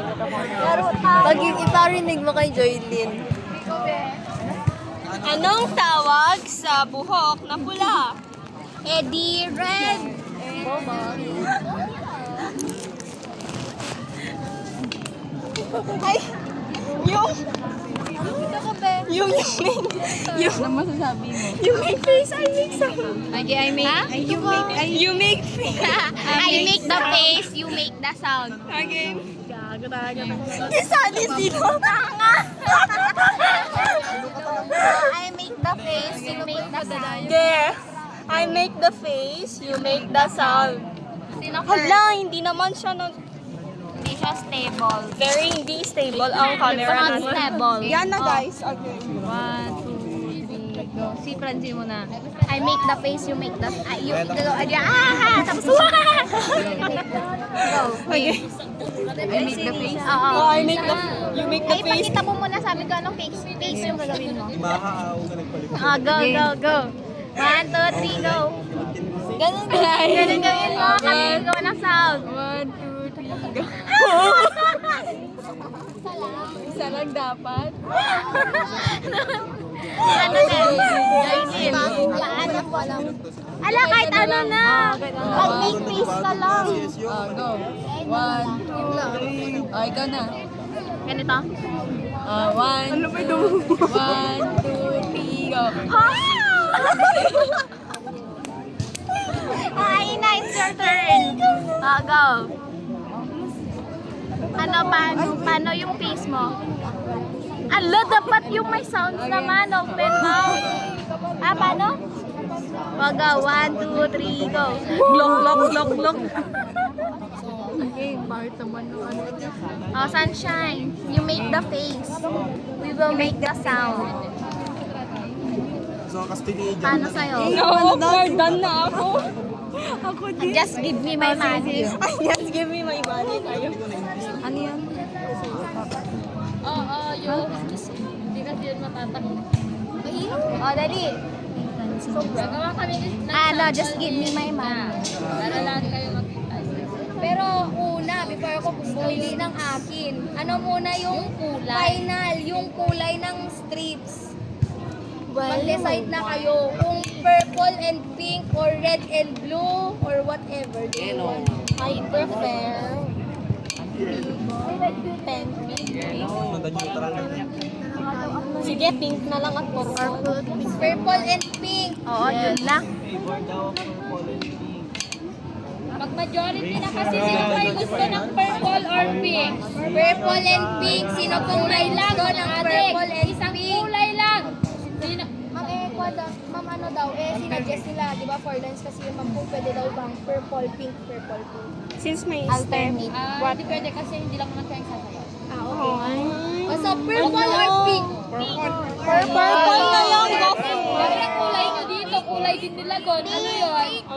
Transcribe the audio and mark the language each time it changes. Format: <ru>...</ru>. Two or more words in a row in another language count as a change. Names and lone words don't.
<tl>Pag iparinig mo kay Joylyn. Anong tawag sa buhok na pula? Eddie Red.</tl> <en>Ay, yung make face, I make sound. You make face. I make the face, you make the sound.</en> <tl>Okay. Kisali sino?</tl> <en>I make the face, you make the sound. There. I make the face, you make the sound.</en> <tl>Sino first? Hala, hindi naman siya Hindi siya stable. very hindi stable ang camera natin. Stable. Yan na guys. Okay. 1, 2, 3, go. Si Francine mo na.</tl> <en>I make the face, you make the... you go, tapos, go. Okay. I make the face?</en> <tl>Oo.</tl> <en>Oh, I make the... You make the Ay, face?</en> <tl>ipakita mo muna sa amin kung anong face yung gagawin mo. Mahaaw ka nagpalit.</tl> <en>Go. 1, 2, 3, go.</en> <tl>Ganun guys. Ganun gawin mo, kasi gawa ng sound. 1, 2, 3, go. Isa lang dapat. Ano din? Gawin. Paano po lang? Ala, kahit ano na. Pag</tl> <en>make face</en> <tl>ka lang. Go. 1, 2, 3. Oh, ikaw na. Ganito? 1, ano ba ito? 1, 2, 3, go. Ha? Ay, na,</tl> <en>it's your turn. Go.</en> <tl>Ano, paano yung face mo? Ala, dapat yung may sounds naman.</tl> <en>Open mouth. Paano? Go. 1, 2, 3, go. Lock. Oh, sunshine. You make the face. We will make the sound. So, Castillo.</en> <tl>Paano sa'yo? No, done na ako. Ako din.</tl> <en>Just give me my money. Yes, give me my money.</en> <tl>Tayo. Ano yan? Hindi kasi yun matatakot. Oh, dali. Gagawa kami ng Ano,</tl> <en>just give me my money.</en> <tl>para lahat kayo magkita. Pero una, before ako pumili ng akin, ano muna yung final, yung kulay ng strips. Mag-decide na kayo kung</tl> <en>purple and pink or red and blue or whatever. I prefer</en> <tl>Sige, pink na lang at purple.</tl> <en>Purple and pink.</en> <tl>Oo, yun lang. Mag-majority na kasi sino kayo gusto ng</tl> <en>purple or pink. Purple and pink.</en> <tl>Sino pong may gusto ng</tl> <en>purple and</en> <tl>Isang</tl> <en>pink?</en> <tl>kulay lang. Sino? Ma'am ano daw, sinadjust nila, di ba,</tl> <en>for dance</en> <tl>kasi yung ma'am kung pwede daw bang purple, pink. Since may Alternate. Hindi pwede kasi hindi lang naman kayo sasayaw.</tl> <en>O so, purple or pink?</en> <tl>Purple na lang. Go. Pero ang kulay nyo dito, kulay din nila doon. Ano yun?</tl>